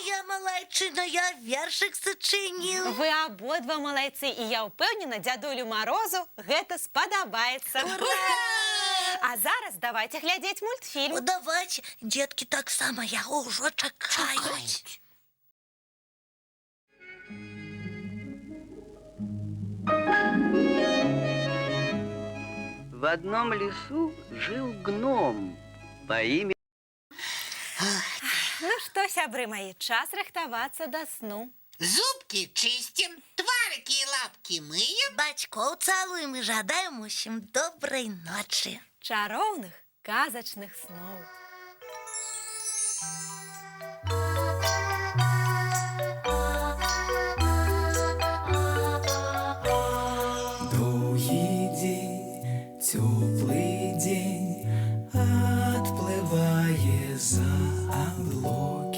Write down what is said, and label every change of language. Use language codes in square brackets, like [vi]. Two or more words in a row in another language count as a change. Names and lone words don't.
[be] Я малайчына, я вершык сачыніў. Вы абодва малайцы, і я ўпэўнена, дзядулю Морозу гэта спадабаецца. Ура! А зараз давайте глядзець мультфільм. Ну, давайте, дзеткі таксама яго ўжо чакаюць. [ru] В одном лесу жил гном по имени... [be] Ну што, сябры маі, час рыхтавацца да сну. [ru] Зубки чистим, тварики и лапки мыем. [be] Бацькоў цалуем і жадаем усім добрай ночы. Чароўных казачных сноў. [ru] Долгий день, теплый день, отплывая за облаки.